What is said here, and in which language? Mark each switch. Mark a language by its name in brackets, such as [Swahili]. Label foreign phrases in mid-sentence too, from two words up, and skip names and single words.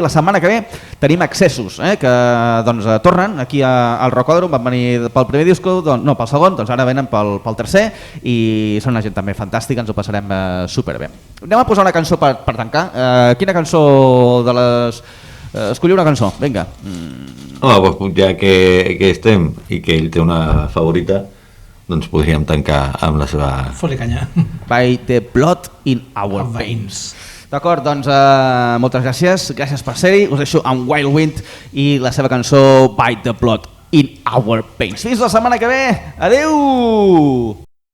[Catalan] La setmana que ve tenim Accessos, que doncs tornen aquí al Rocòdrom, van venir pel primer disco, no, pel segon, doncs ara venen pel tercer, i són una gent també fantàstica, ens ho passarem superbé. Anem a posar una cançó per tancar. Quina cançó de les... Escolliu una cançó, vinga. Pues ja que estem i que ell té una favorita, doncs podríem tancar amb la seva... Fot-li canya. By the blood in our veins. D'acord, doncs moltes gràcies per ser-hi. Us deixo amb Wild Wind i la seva cançó By the blood in our veins. Fins la setmana que ve. Adeu!